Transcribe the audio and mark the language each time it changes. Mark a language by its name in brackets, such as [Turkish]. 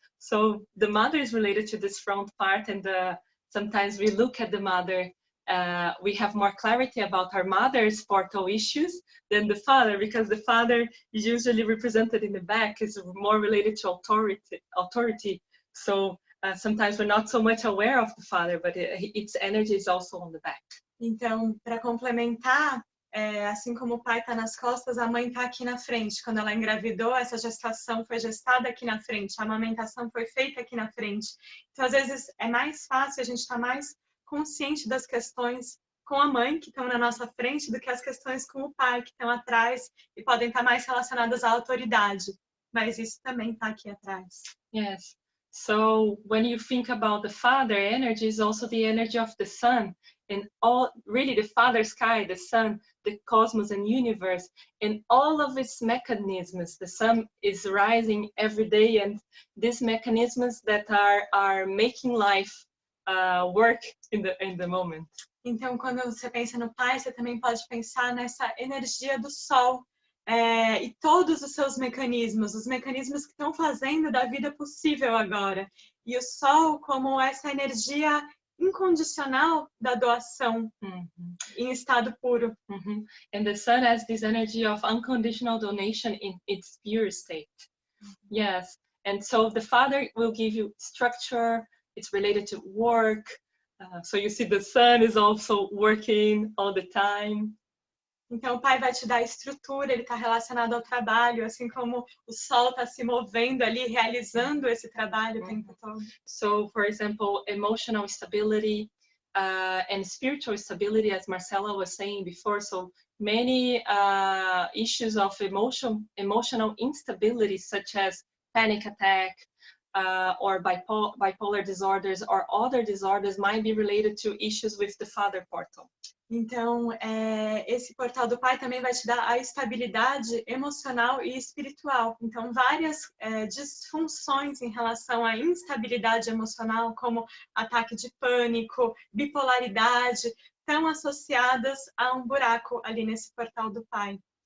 [English] So the mother is related to this front part, and sometimes we look at the mother, we have more clarity about our mother's portal issues than the father, because the father is usually represented in the back, is more related to authority. So sometimes we're not so much aware of the father, but its energy is also on the back. [Portuguese] Então, para complementar, assim como o pai está nas costas, a mãe está aqui na frente. Quando ela engravidou, essa gestação foi gestada aqui na frente, a amamentação foi feita aqui na frente. Então, às vezes, é mais fácil, a gente estar mais consciente das questões com a mãe, que estão na nossa frente, do que as questões com o pai, que estão atrás e podem estar mais relacionadas à autoridade. Mas isso também está aqui atrás. [English] Yes. So when you think about the father, energy is also the energy of the sun, and all really the father sky, the sun, the cosmos and universe, and all of its mechanisms. The sun is rising every day, and these mechanisms that are making life work in the moment. [Portuguese] Então, quando você pensa no pai, você também pode pensar nessa energia do sol. E todos os seus mecanismos, os mecanismos que estão fazendo da vida possível agora. E o sol como essa energia incondicional da doação em estado puro. [English] And the sun has this energy of unconditional donation in its pure state. Yes, and so the father will give you structure, it's related to work. So you see the sun is also working all the time. [Portuguese] Então, o pai vai te dar estrutura, ele está relacionado ao trabalho, assim como o sol está se movendo ali, realizando esse trabalho o tempo todo. [English] So, for example, emotional stability and spiritual stability, as Marcela was saying before. So, many issues of emotional instability, such as panic attack or bipolar disorders or other disorders, might be related to issues with the father portal. [Portuguese] Então, esse portal do pai também vai te dar a estabilidade emocional e espiritual. Então, várias disfunções em relação à instabilidade emocional, como ataque de pânico, bipolaridade, estão associadas a um buraco ali nesse portal do pai.